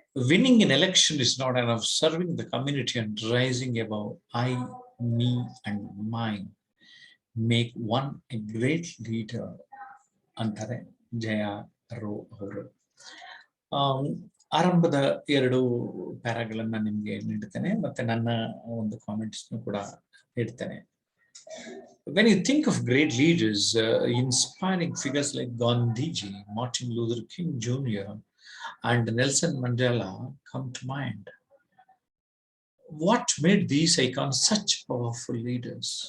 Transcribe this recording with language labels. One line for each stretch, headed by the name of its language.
English: Winning an election is not enough. Serving the community and rising above I, me and mine make one a great leader.
Kannada: ಅಂತಾರೆ ಜಯ rho ಅವರು. ಆರಂಭದ 2 ಪ್ಯಾರಾಗಳನ್ನ ನಿಮ್ಗೆ ನೀಡ್ತೇನೆ, ಮತ್ತೆ ನನ್ನ ಒಂದು comments ಕೂಡ ನೀಡ್ತೇನೆ.
English: When you think of great leaders, inspiring figures like Gandhiji, Martin Luther King Jr., and Nelson Mandela come to mind. What made these icons such powerful leaders?